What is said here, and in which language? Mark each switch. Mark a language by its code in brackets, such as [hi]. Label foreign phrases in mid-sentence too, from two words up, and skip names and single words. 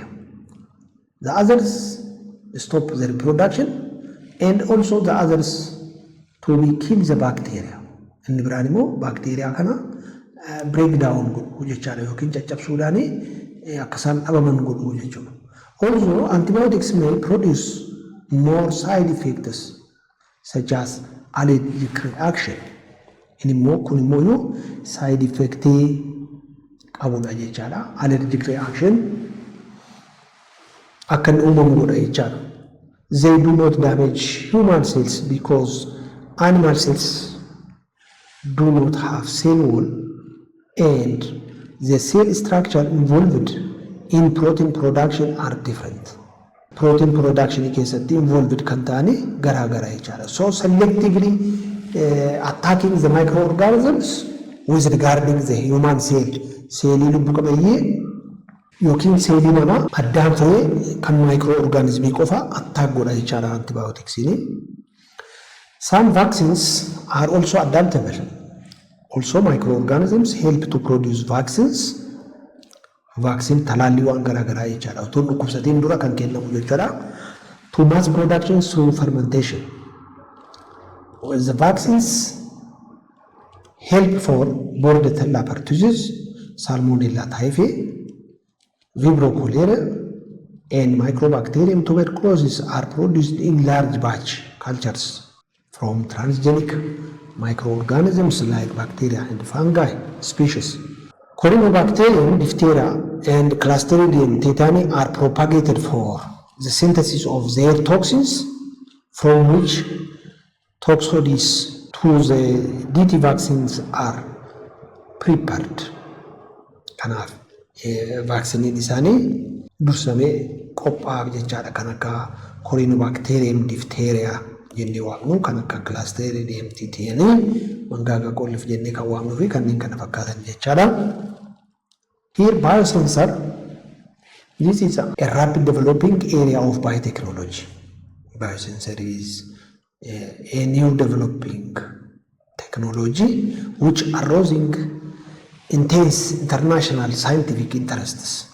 [en] The others stop the reproduction, and also the others to be kill the bacteria. [om] Inni biraan immoo bacteria kana [en] break down [om] godhu jechaadha yookiin caccabsuudhaan akkasaan dhabaman godhu jechuudha. [en] Also, antibiotics may produce more side effects such as allergic reaction. [om] Inni immoo kun immoo [en] side effect [om] qabudha jechaadha. [en] Allergic reaction [om] akkan uumamu godha jechaadha. [en] They do not damage human cells because animal cells do not have cell wall and the cell structure involved in protein production are different. protein production [om] keessatti involved kan ta'ani garaagaraa jechaadha. [en] So selectively attacking the microorganisms with regarding the human cell. [om] Seelii lubbu qabeeyyii yookiin seelii namaa addaan ta'ee kan microorganismii qofa attack godha jechaadha antibioticsiin. [en] Some vaccines are also adaptable. Also microorganisms help to produce vaccines. [om] Vaccine talaalli waan garaagaraa jechaadha. Otoo dhukkubsatiin dura kan kennamu jechaadha. [en] To mass production through fermentation. The vaccines help for Bordetella pertussis, Salmonella typhi, Vibrio cholerae, and Mycobacterium tuberculosis are produced in large batch cultures from transgenic microorganisms like bacteria and fungi species. Corynebacterium, diphtheria, and Clostridium tetani are propagated for the synthesis of their toxins, from which toxoids to the DT vaccines are prepared. [om] Kanaaf vaksiniin isaanii dursamee qophaa'aa jechaadha. Kan akka Corynebacterium, diphtheria jennee waamnu, kan akka Clostridium tetani mangaaga qolliif jennee kan waamnu fi kanneen kana fakkaatan jechaadha. [en] Here biosensor, this is a rapid developing area of biotechnology. Biosensor is a new developing technology which arousing intense international scientific interests.